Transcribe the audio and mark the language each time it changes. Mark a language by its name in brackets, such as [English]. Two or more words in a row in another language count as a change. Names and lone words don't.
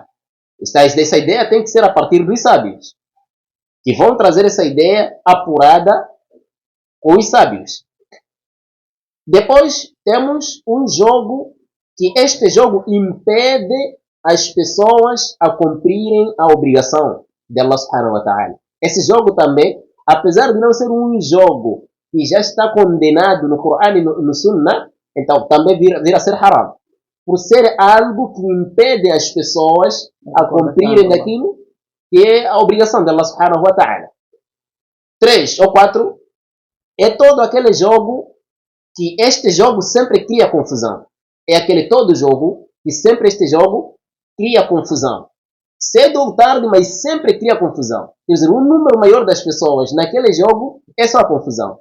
[Portuguese] Essa ideia tem que ser a partir dos sábios, que vão trazer essa ideia apurada com os sábios. Depois temos um jogo que este jogo impede as pessoas a cumprirem a obrigação de [Arabic] الله سبحانه وتعالى. [Portuguese] Esse jogo também, apesar de não ser um jogo que já está condenado no Corão e no Sunnah, então também vir a ser haram. Por ser algo que impede as pessoas a cumprirem daquilo que é a obrigação de [Arabic] الله سبحانه وتعالى. [Portuguese] 3 ou 4, é todo aquele jogo que este jogo sempre cria confusão. É aquele todo jogo que sempre este jogo cria confusão. Cedo ou tarde, mas sempre cria confusão. Quer dizer, um número maior das pessoas naquele jogo é só confusão.